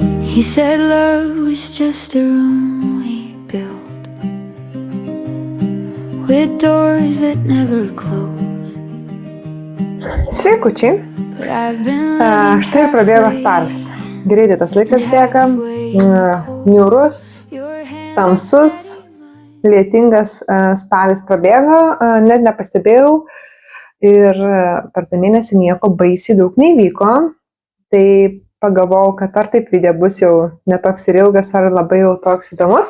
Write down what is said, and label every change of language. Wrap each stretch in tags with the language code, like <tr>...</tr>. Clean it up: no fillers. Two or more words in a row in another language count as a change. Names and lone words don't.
<en>He said love was just a room we built with doors that never close.</en> <lt>Sveikučiai.</lt> <en>But I've been living</en> <lt>Štai ir prabėgo spalis. Greitai tas laikas bėga, niūrus, tamsus, lietingas spalis prabėgo, net nepastebėjau ir per tą mėnesį nieko baisiai daug neįvyko. Tai pagalvojau, kad ar taip video bus jau netoks ir ilgas, ar labai jau toks įdomus.</lt>